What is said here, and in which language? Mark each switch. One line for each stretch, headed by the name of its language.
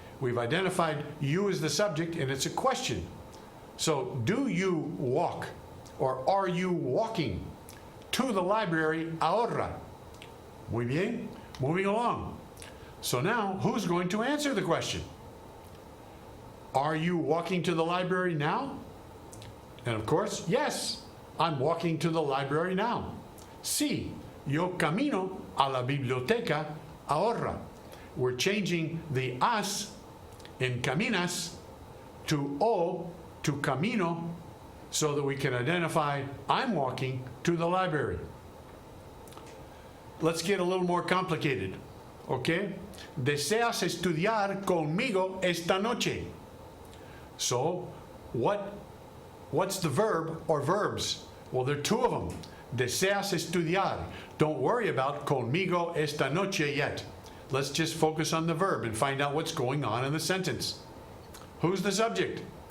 English: We've identified you as the subject, and it's a question. So, do you walk, or are you walking to the library
Spanish: ahora? Muy bien.
English: Moving along. So now, who's going to answer the question? Are you walking to the library now? And of course, yes. I'm walking to the library now.
Spanish: Sí, yo camino a la biblioteca ahora.
English: We're changing the as in caminas to o, to camino, so that we can identify I'm walking to the library. Let's get a little more complicated, okay?
Spanish: Deseas estudiar conmigo esta noche.
English: So, what's the verb or verbs? Well, there are two of them.
Spanish: Deseas estudiar.
English: Don't worry about
Spanish: conmigo esta noche
English: yet. Let's just focus on the verb and find out what's going on in the sentence. Who's the subject?